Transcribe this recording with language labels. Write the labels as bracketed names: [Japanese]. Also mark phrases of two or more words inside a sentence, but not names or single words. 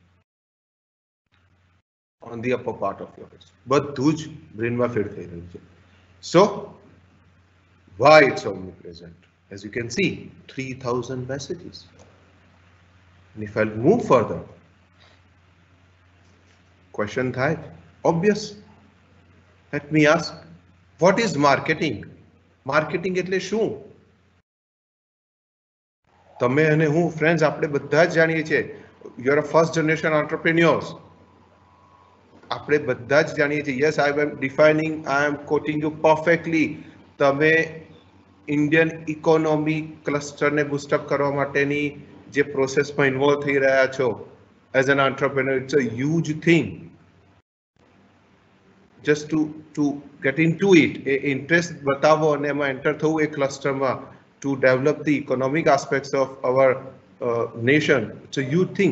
[English] On the upper part of your head. [Gujarati] બધું જ બ્રેનમાં ફીડ થઈ રહ્યું છે. [English] So, why it's omnipresent? As you can see, 3,000 messages. And if I'll move further, question થાય, obvious. Let me ask, what is marketing? [Gujarati] Marketing એટલે શું? તમે અને હું, friends, આપણે બધા જ જાણીએ છીએ. [English] You are a first generation entrepreneurs. [Gujarati] આપણે બધા જ જાણીએ છીએ. [English] Yes, I am defining, I am quoting you perfectly. તમે Indian economy clusterને boostup [Gujarati] કરવા માટેની જે [English] processમાં involve [Gujarati] થઈ રહ્યા છો [English] as an entrepreneur, it's a huge thing. just to get into it, [Gujarati] એ ઇન્ટરેસ્ટ બતાવો અને એમાં એન્ટર થવું એ ક્લસ્ટરમાં [English] to develop the economic aspects of our nation, it's a huge thing.